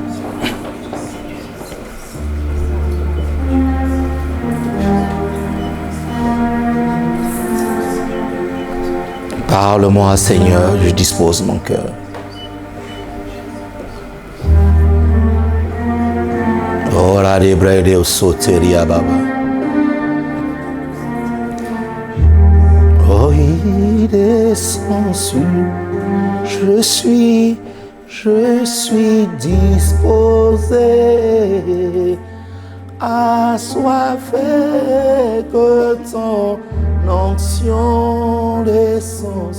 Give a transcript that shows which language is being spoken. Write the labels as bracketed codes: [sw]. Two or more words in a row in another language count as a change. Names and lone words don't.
[fr] Parle-moi, Seigneur, je dispose mon cœur. Ora de brede o soteria baba. Oh, il descend sur. Je suis disposé à assoiffé que ton onction descend.